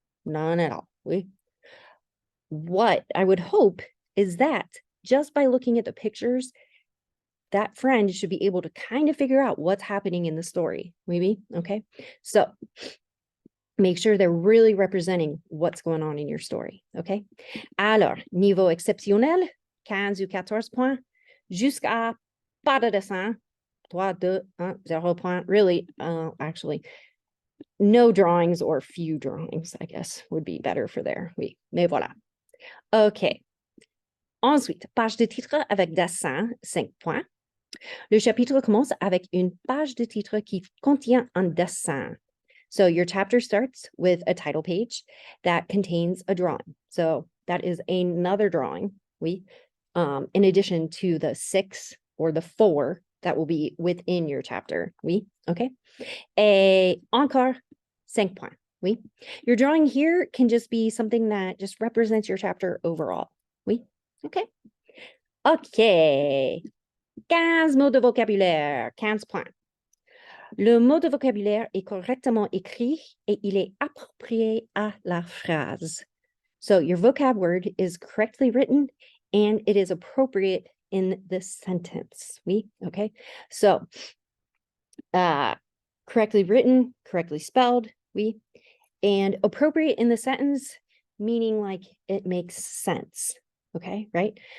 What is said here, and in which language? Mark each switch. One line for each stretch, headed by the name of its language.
English: None at all, oui. What I would hope is that just by looking at the pictures, that friend should be able to kind of figure out what's happening in the story, maybe, okay? So make sure they're really representing what's going on in your story, okay?
French: Alors, niveau exceptionnel, 15 ou 14 points, jusqu'à pas de dessin, 3, 2, 1, 0 point.
English: Really, actually, no drawings or few drawings, I guess, would be better for there.
French: Oui, mais voilà. OK. Ensuite, page de titre avec dessin, 5 points. Le chapitre commence avec une page de titre qui contient un dessin.
English: So your chapter starts with a title page that contains a drawing. So that is another drawing, oui, in addition to the 6 or the 4 that will be within your chapter, oui, okay?
French: Et encore, 5 points,
English: oui. Your drawing here can just be something that just represents your chapter overall, oui, okay?
French: OK. 15 mots de vocabulaire, 15 points. Le mot de vocabulaire est correctement écrit et il est approprié à la phrase.
English: So your vocab word is correctly written and it is appropriate in the sentence. Oui? Okay. So correctly written, correctly spelled, oui. And appropriate in the sentence, meaning like it makes sense. Okay, right?